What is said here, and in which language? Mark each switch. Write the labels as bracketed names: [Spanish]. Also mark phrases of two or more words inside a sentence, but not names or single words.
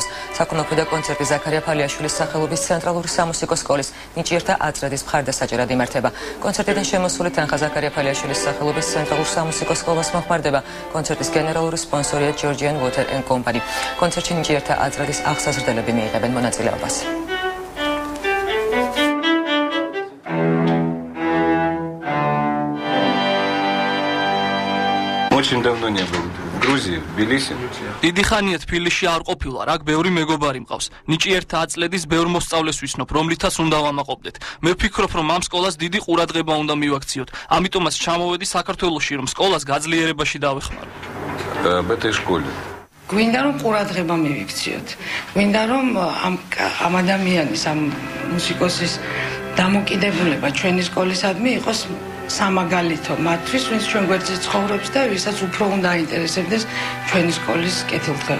[Georgian] საქონლოფრედა კონცერტი ზაქარია ფალიაშვილის სახელობის ცენტრალური სამუსიკო სკოლის ნიჭიერთა აწრედის მხარდასაჭერად იმართება. კონცერტიდან შემოსული თანხა ზაქარია ფალიაშვილის სახელობის ცენტრალურ სამუსიკო სკოლას მომხმარდება. კონცერტის გენერალური სპონსორია Georgian Water and Company. კონცერტში ნიჭიერთა აწრედის აღსაზრდელები მიიღებენ მონაწილეობას. [Russian] Очень давно не был в Грузии, в Тбилиси. [Georgian] დიდი ხანია თბილისში არ ყოფილა, აქ ბევრი მეგობარი მყავს. ნიჭიერთა აწლედის ბევრ მოსწავლეს ვისნობ, რომლითაც უნდა ვამაყობდეთ. მე ვფიქრობ, რომ ამ სკოლას დიდი ყურადღება უნდა მივაქციოთ. ამიტომაც ჩამოვედი საქართველოში, რომ სკოლას გაძლიერებაში დავეხმარო. [Russian] В этой школе. [Georgian] გვინდა რომ ყურადღება მივიქციოთ. გვინდა რომ ამ ადამიანის, ამ მუსიკოსის დამოკიდებულება ჩვენი სკოლისადმი იყოს სამაგალითო მათთვის, ვინც ჩვენ გვერდზე ცხოვრობს და ვისაც უფრო უნდა აინტერესებდეს ჩვენი სკოლის კეთილდღეობა.